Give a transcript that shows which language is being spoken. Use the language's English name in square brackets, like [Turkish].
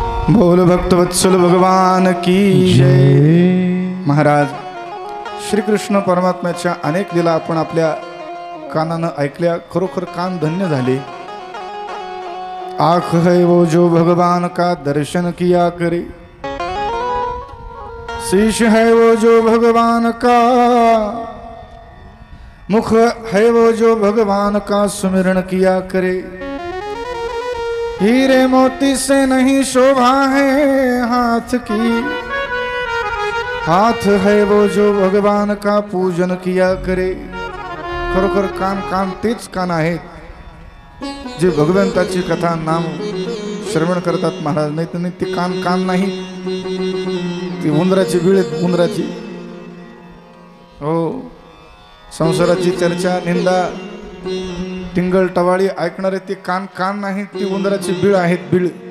[Hindi] बोल भक्तवत्सल भगवान की जय. [Marathi] महाराज श्रीकृष्ण परमात्म्याच्या अनेक लीला आपण आपल्या कानानं ऐकल्या. खरोखर कान धन्य झाले. [Hindi] आँख है वो जो भगवान का दर्शन किया करे, शीश है वो जो भगवान का, मुख है वो जो भगवान का सुमिरन किया करे. हीरे मोती से नहीं शोभा है हाथ की, हाथ है वो जो भगवान का पूजन किया करे. [Marathi] खरोखर कान तेच कान आहेत, जे भगवंताची कथा नाम श्रवण करतात महाराज, नाही तर नाही ती कान कान नाही, ती उंदराची बीळ उंदराची. हो, संसाराची चर्चा निंदा टिंगल टवाळी ऐकणारे ते कान कान नाही, ती उंदराची बीळ आहेत, बीळ.